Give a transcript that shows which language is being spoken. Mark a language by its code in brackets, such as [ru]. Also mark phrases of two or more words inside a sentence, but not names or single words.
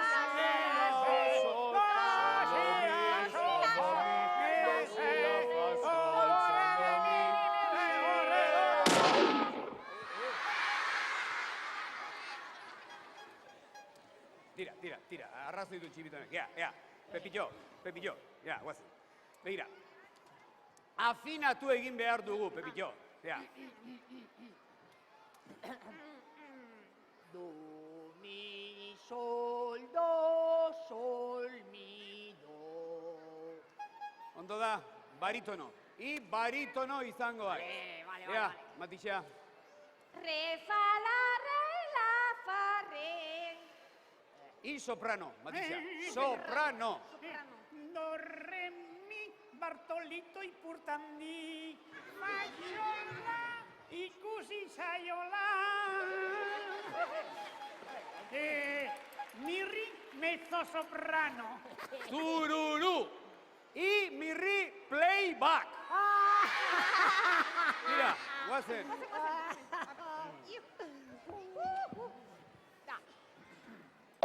[eu] Tira, arrazoi du txibitonek. Ea, Pepillo, guazen. Begira, afinatu egin behar dugu, Pepillo. Ea. Do, mi, sol, do, sol, mi, do. Ondo da, baritono. Baritono izango da. Vale. Ea, Matixea. Re, fa, la, re, la, fa, re. Soprano, Matixea. Soprano. Do, re, mi, Bartolito ipurtandi. Maiola, ikusi zaiola. Mirri, [it] mezzo soprano. [eu] Tururu. Mirri, playback. Tira, guazen.